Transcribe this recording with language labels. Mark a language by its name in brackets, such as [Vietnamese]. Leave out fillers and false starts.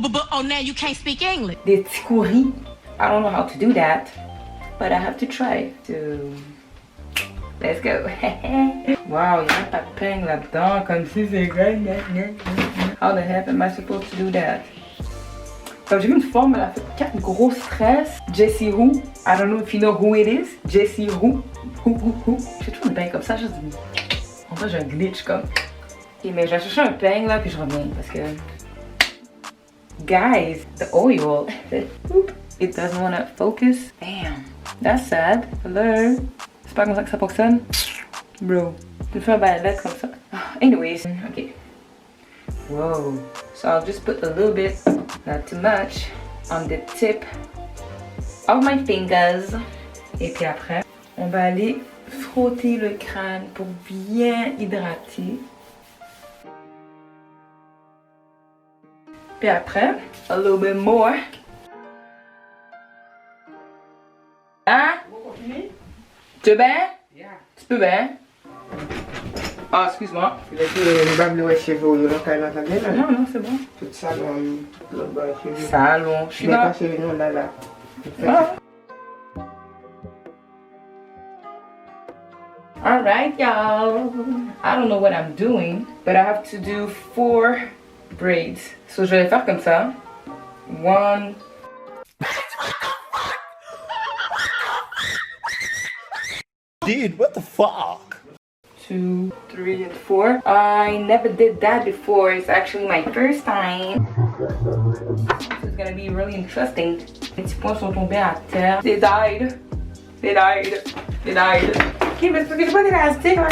[English] Oh, now you can't speak English. Des tikouris. I don't know how to do that, but I have to try. So, let's go. [French] Wow, il n'y a pas de peigne là-dedans, comme si c'est vrai. [English] How the heck am I supposed to do that? [French] Donc j'ai vu une forme, elle a fait 4 gros stress. [English] Jessie Who, I don't know if you know who it is. Jessie Who. [French] J'ai toujours une peigne comme ça, juste. En fait, j'ai un glitch comme. Ok, mais je vais chercher un peigne là, puis je reviens parce que. [English] Guys, the oil. It doesn't want to focus. Damn, that's sad. Hello. [French] C'est pas comme ça que ça fonctionne. Bro, tu fais un balai comme ça. [English] Anyways, okay. Whoa. So I'll just put a little bit, not too much, on the tip of my fingers. [French] Et puis après, on va aller frotter le crâne pour bien hydrater. Puis après, [English] a little bit more. [French] Hein? Tu veux bien? [English] Yeah. [French] Tu peux bien? Ah, excuse-moi. Tu laisses le bas de cheveux, le local dans ta gueule. Non, non, c'est bon. Tout ça, tout le bas de cheveux. Salon. Je suis Mais dans... pas cheveux, non, là. Ah. [English] Alright, y'all. I don't know what I'm doing, but I have to do 4 braids. [French] So je vais les faire comme ça. [English] 1. Dude, what the fuck? 2, 3, and 4. I never did that before. It's actually my first time. This is gonna be really interesting. [French] Les petits points sont tombés à terre. [English] They died. They died. They died. [French] Ok, mais c'est parce que j'ai pas d'élastique.